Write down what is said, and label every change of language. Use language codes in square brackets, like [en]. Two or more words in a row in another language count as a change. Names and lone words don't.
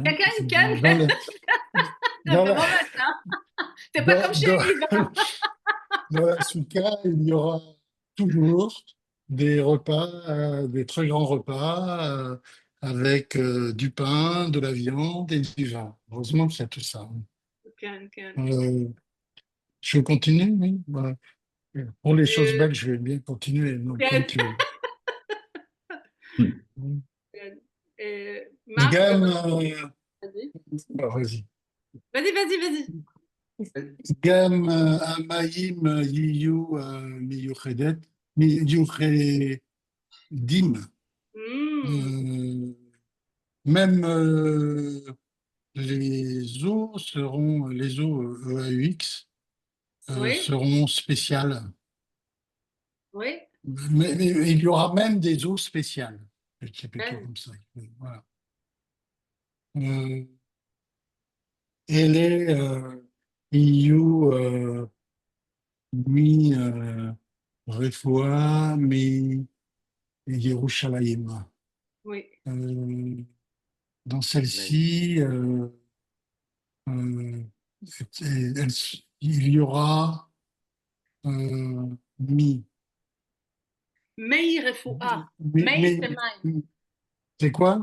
[fr] Hein? C'est pas comme chez Yves. Dans la soukha, il y aura toujours des repas, des très grands repas, avec du pain, de la viande et du vin. Heureusement qu'il y a tout ça. Je continue, oui. Voilà. Pour les choses belles, je vais bien continuer. Donc, comme tu veux. Marc, vas-y. Vas-y. [he] גם המים יהיו מיוחדים. [fr] Même les eaux EAUX seront spéciales. Oui. Mais il y aura même des eaux spéciales. C'est plutôt comme ça. Voilà. [he] יהיו מרפואה מירושלים. [fr] Oui. Dans celle-ci, il y aura [he] מי רפואה. [fr] C'est quoi?